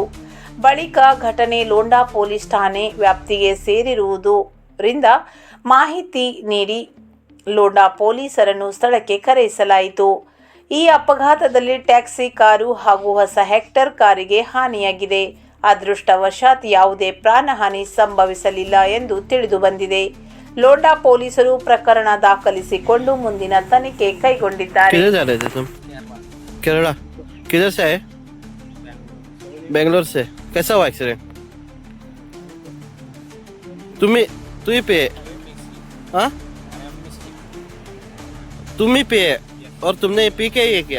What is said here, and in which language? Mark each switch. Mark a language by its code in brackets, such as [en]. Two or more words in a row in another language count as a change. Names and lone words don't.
[kn] ಬಳಿಕ ಘಟನೆ ಲೋಂಡಾ ಪೊಲೀಸ್ ಠಾಣೆ ವ್ಯಾಪ್ತಿಗೆ ಸೇರಿರುವುದರಿಂದ ಮಾಹಿತಿ ನೀಡಿ ಲೋಂಡಾ ಪೊಲೀಸರನ್ನು ಸ್ಥಳಕ್ಕೆ ಕರೆಯಿಸಲಾಯಿತು. ಈ ಅಪಘಾತದಲ್ಲಿ ಟ್ಯಾಕ್ಸಿ ಕಾರು ಹಾಗೂ ಹೊಸ ಹೆಕ್ಟರ್ ಕಾರಿಗೆ ಹಾನಿಯಾಗಿದೆ. ಅದೃಷ್ಟವಶಾತ್ ಯಾವುದೇ ಪ್ರಾಣಹಾನಿ ಸಂಭವಿಸಲಿಲ್ಲ ಎಂದು ತಿಳಿದು ಬಂದಿದೆ. ಲೋಂಡಾ ಪೊಲೀಸರು ಪ್ರಕರಣ ದಾಖಲಿಸಿಕೊಂಡು ಮುಂದಿನ ತನಿಖೆ ಕೈಗೊಂಡಿದ್ದಾರೆ. [hi] केरला किधर से है? बेंगलोर से। कैसा हुआ एक्सीडेंट? तुम ही पे? हाँ, तुम ही पे और तुमने पी के ये किया?